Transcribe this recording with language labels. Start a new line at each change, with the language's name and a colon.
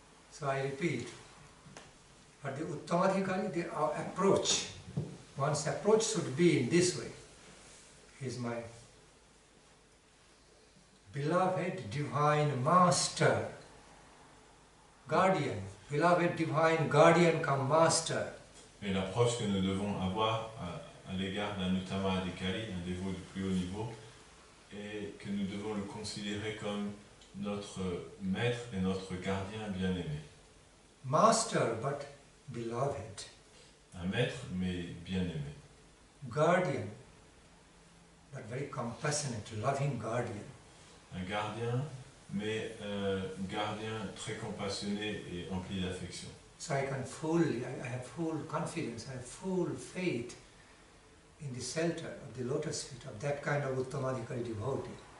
English: So I repeat, but the uttamadhikari, the approach, one's approach should be in this way. He is my beloved divine master, guardian, beloved divine guardian come master.
French: Et l'approche que nous devons avoir à l'égard d'un uttama adhikari, un dévot du plus haut niveau, est que nous devons le considérer comme notre maître et notre gardien bien-aimé.
English: Master but beloved.
French: Un maître mais bien-aimé.
English: Guardian but very compassionate, loving guardian.
French: Un gardien, mais un gardien très compassionné et empli d'affection.
English: So I have full confidence, I have full faith in the shelter of the lotus feet of that kind of uttamadhikari devotee.